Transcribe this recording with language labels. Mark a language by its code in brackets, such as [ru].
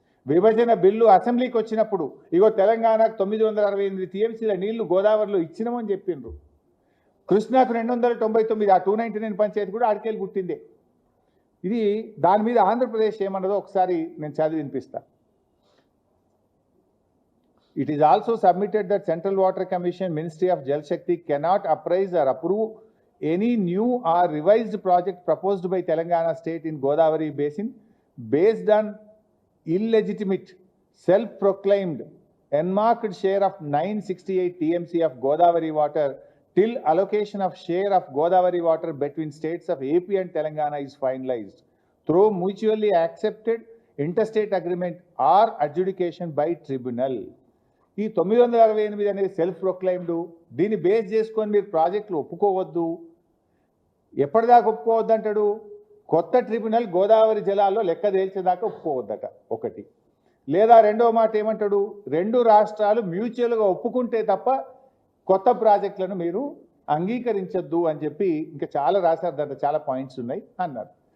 [te] విభజన బిల్లు అసెంబ్లీకి వచ్చినప్పుడు ఇగో తెలంగాణకు 968 టీఎంసీల నీళ్లు గోదావరిలో ఇచ్చినామని చెప్పిండ్రు. కృష్ణాకు 299, ఆ 299 పంచాయతీ కూడా ఆడికేళ్ళు పుట్టిందే. ఇది దాని మీద ఆంధ్రప్రదేశ్ ఏమన్నదో ఒకసారి నేను చదివి వినిపిస్తాను. [en] It is also submitted that Central Water Commission, Ministry of Jal Shakti cannot appraise or approve any new or revised project proposed by Telangana state in Godavari basin based on illegitimate, self-proclaimed, enmarked share of 968 TMC of Godavari water till allocation of share of Godavari water between states of AP and Telangana is finalized through mutually accepted interstate agreement or adjudication by tribunal. [te] ఈ 968 అనేది self proclaimed. దీన్ని base చేసుకొని మీరు ప్రాజెక్టులు ఒప్పుకోవద్దు. ఎప్పటిదాకా ఒప్పుకోవద్దు అంటాడు? కొత్త tribunal Godavari జలాల్లో లెక్క తేల్చేదాకా ఒప్పుకోవద్దట ఒకటి. లేదా రెండో మాట ఏమంటాడు, 2 రాష్ట్రాలు మ్యూచువల్గా ఒప్పుకుంటే తప్ప కొత్త ప్రాజెక్టులను మీరు అంగీకరించొద్దు అని చెప్పి ఇంకా చాలా రాశారు, దాంట్లో చాలా పాయింట్స్ ఉన్నాయి అన్నారు.